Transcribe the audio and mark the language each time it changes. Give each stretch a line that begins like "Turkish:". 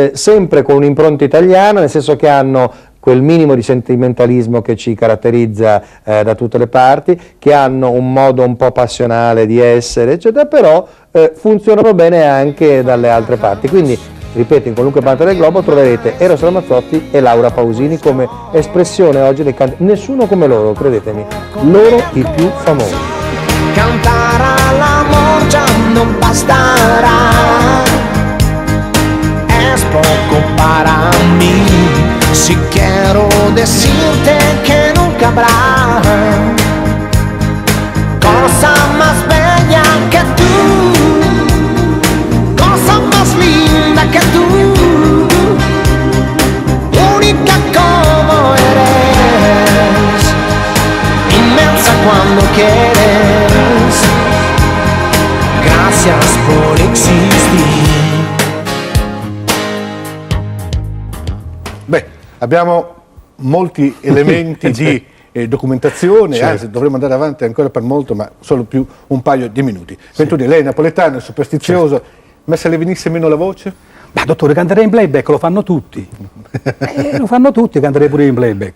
Italian: sempre con un'impronta italiana, nel senso che hanno quel minimo di sentimentalismo che ci caratterizza da tutte le parti, che hanno un modo un po' passionale di essere, eccetera, però funzionano bene anche dalle altre parti. Quindi, ripeto, in qualunque parte del globo troverete Eros Ramazzotti e Laura Pausini come espressione oggi dei cantanti. Nessuno come loro, credetemi, loro i più famosi.
Spanish: cantar al amor ya no bastará, es poco para mí. Si quiero decirte que nunca habrá cosa más bella que tú, cosa más linda que tú, única como eres, inmensa cuando quieres, gracias por existir.
Italian: Beh, abbiamo molti elementi di documentazione, Certo. anzi dovremmo andare avanti ancora per molto, ma solo più un paio di minuti. Venturi, lei è napoletano, è superstizioso, ma se le venisse meno la voce? Ma dottore, canterei in playback, lo fanno tutti. Lo fanno tutti, canterei pure in playback.